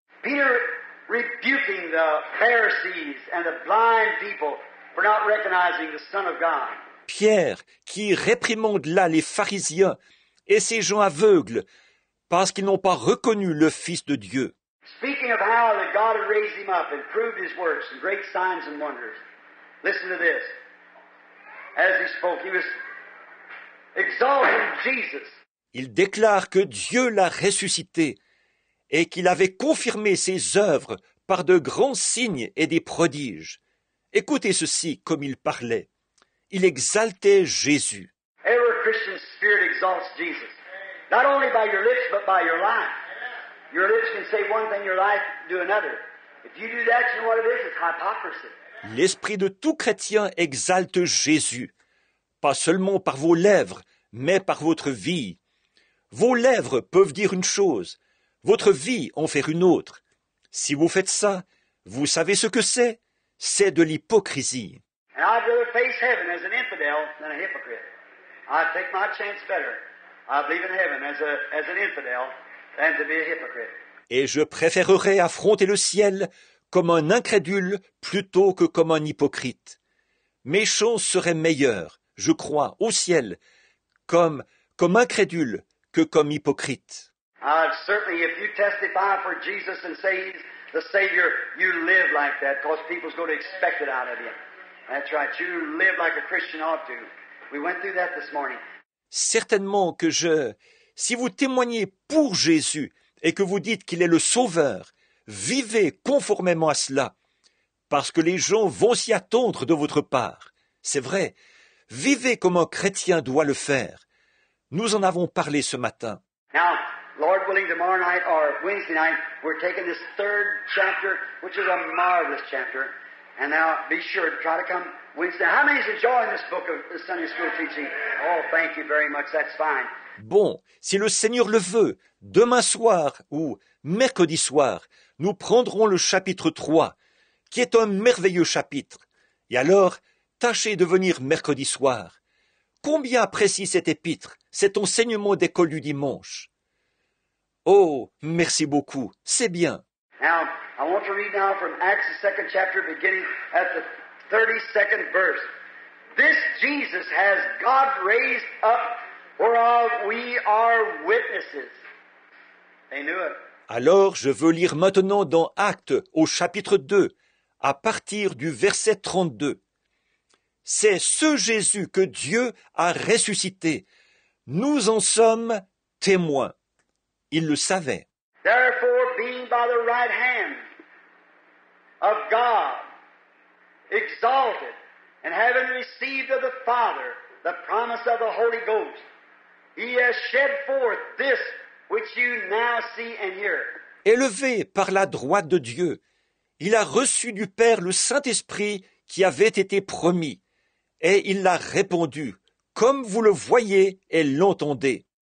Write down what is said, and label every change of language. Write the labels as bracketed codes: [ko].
[en] Peter rebuking the Pharisees and the blind people for not recognizing the Son of God. [fr] Pierre qui réprimande là les pharisiens et ces gens aveugles parce qu'ils n'ont pas reconnu le Fils de Dieu. [en] Speaking of how that God had raised Him up and proved His works and great signs and wonders. Listen to this. As He spoke, He was exalting Jesus. [fr] Il déclare que Dieu l'a ressuscité et qu'il avait confirmé ses œuvres par de grands signes et des prodiges. Écoutez ceci comme il parlait. Il exaltait Jésus. [en] Every Christian spirit exalts Jesus. Not only by your lips, but by your life. Your lips can say one thing, your life do another. If you do that, you know what it is? It's hypocrisy. [fr] L'esprit de tout chrétien exalte Jésus, pas seulement par vos lèvres, mais par votre vie. Vos lèvres peuvent dire une chose, votre vie en faire une autre. Si vous faites ça, vous savez ce que c'est? C'est de l'hypocrisie. [en] And I'd rather face heaven as an infidel than a hypocrite. I'd take my chance better. I believe in heaven as an infidel than to be a hypocrite. [fr] Et je préférerais affronter le ciel comme un incrédule plutôt que comme un hypocrite. Mes chances seraient meilleures, je crois, au ciel, comme incrédule que comme hypocrite. [en] Certainly, if you testify for Jesus and say He's the Savior, you live like that, because people's going to expect it out of you. That's right. You live like a Christian ought to. We went through that this morning. [fr] Certainement que si vous témoignez pour Jésus et que vous dites qu'il est le Sauveur, vivez conformément à cela, parce que les gens vont s'y attendre de votre part. C'est vrai, vivez comme un chrétien doit le faire. Nous en avons parlé ce matin. [en] Now, Lord willing, tomorrow night or Wednesday night, we're taking this third chapter, which is a marvelous chapter. And now, be sure to try to come Wednesday. How many is enjoying this book of the Sunday school teaching? Oh, thank you very much. That's fine. [fr] Bon, si le Seigneur le veut, demain soir ou mercredi soir, nous prendrons le chapitre 3, qui est un merveilleux chapitre. Et alors, tâchez de venir mercredi soir. Combien apprécie cet épître, cet enseignement d'école du dimanche? Oh, merci beaucoup, c'est bien. [en] Now, I want to read now from Acts, the 2nd chapter, beginning at the 32nd verse. This Jesus has God raised up, whereof we are witnesses. They knew it. [fr] Alors, je veux lire maintenant dans Actes, au chapitre 2, à partir du verset 32. C'est ce Jésus que Dieu a ressuscité. Nous en sommes témoins. Il le savait. [en] Therefore, being by the right hand of God, exalted, and having received of the Father the promise of the Holy Ghost, He has shed forth this which you now see and hear. [fr] Élevé par la droite de Dieu, il a reçu du Père le Saint-Esprit qui avait été promis, et il l'a répandu, comme vous le voyez et l'entendez.